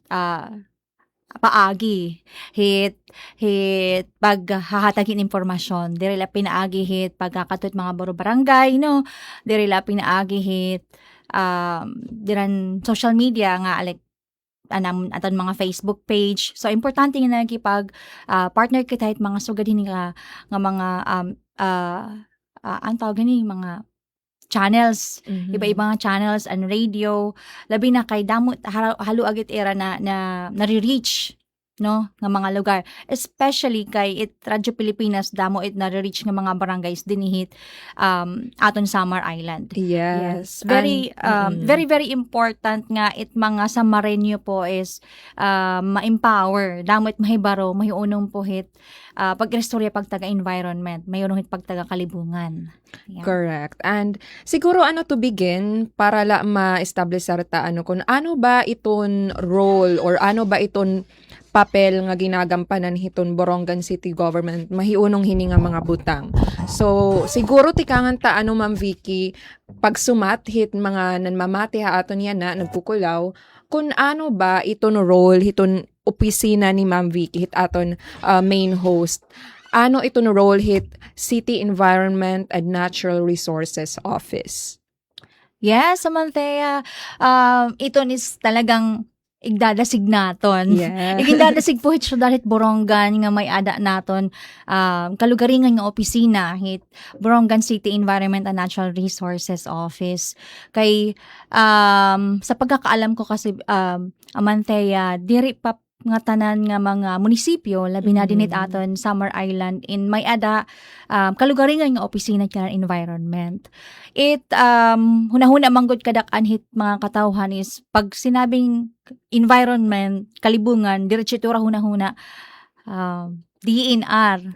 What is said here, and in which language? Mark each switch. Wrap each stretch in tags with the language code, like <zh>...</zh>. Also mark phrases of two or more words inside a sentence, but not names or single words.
<war>paagi hit paghahatagin impormasyon diri la pinaagi hit pagkakatut mga barangay no diri la pinaagi hit diran</war> <en>social media</en> <war>nga like aton mga Facebook page. So importante nga nagipag partner kita hit mga sugad hini nga mga ang tawag ni mga channels, iba-ibang</war> <en>channels and radio,</en> <war>labi na kay damo haluagit era na nare-reach no nga mga lugar, especially kay it Radyo Pilipinas damo it nare-reach nga mga barangays dinihit aton Samar Island. Yes.</war> <en>Very very important</en> <war>nga it mga Samareño po is ma-empower damot mahibaro mahiunong po hit pagrestorya pagtaga environment mayunong hit pagtaga kalibungan. Yeah. Correct. And siguro</war> <en>to begin</en> <war>para la ma-establish sarta kung ano ba iton role or ano ba iton papel nga ginagampanan hiton Borongan City Government mahiunong hini nga mga butang. So siguro tikangan ta Ma'am Vicky pagsumat hit mga nanmamati ha aton yan na nagkukulaw kung ano ba iton role hiton opisina ni Ma'am Vicky hit aton main host. Ano iton role hit City Environment and Natural Resources Office? Yes, Samantha, iton is talagang igdadasig naton. Yeah. Igdadasig po hit dahil Borongan nga may ada naton kalugaringan nga opisina hit Borongan City Environment and Natural Resources Office. Kay sa pagkakaalam ko kasi Amanthea, diri pa nga tanan nga mga munisipyo labi na dinit aton Samar Island in may ada kalugaringan nga opisina kan environment. It hunahuna manggod kadak-an hit mga katawhan is pag sinabing environment kalibungan diretsutura hunahuna DNR.</war>